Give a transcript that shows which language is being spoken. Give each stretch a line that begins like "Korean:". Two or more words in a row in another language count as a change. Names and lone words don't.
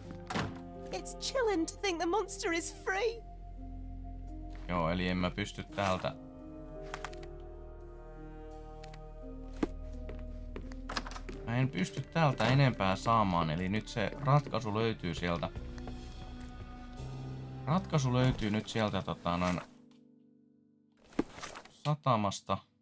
English: It's chilling to think the monster is free.
Finnish: Joo, eli en mä pysty täältä... Mä en pysty täältä enempää saamaan, eli nyt se ratkaisu löytyy sieltä. Ratkaisu löytyy nyt sieltä noin satamasta.